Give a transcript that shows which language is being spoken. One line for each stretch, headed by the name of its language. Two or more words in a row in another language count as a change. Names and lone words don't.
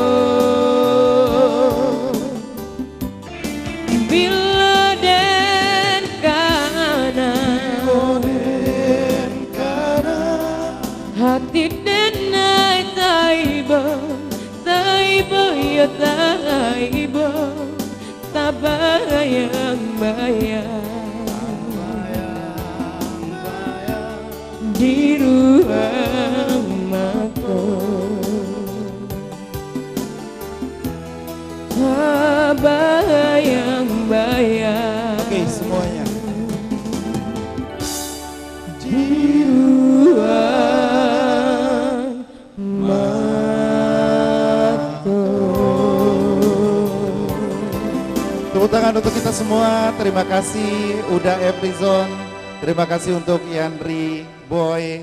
Minangkabau: Bila den kana hati denai taiba ya taiba tak bayang-bayang di ruang mata. Tak bayang-bayang.
Indonesian: Oke, semuanya
Minangkabau: Di ruang mata.
Indonesian: Tepuk tangan untuk kita semua. Terima kasih udah Efrizon. Terima kasih untuk Yandri Boy.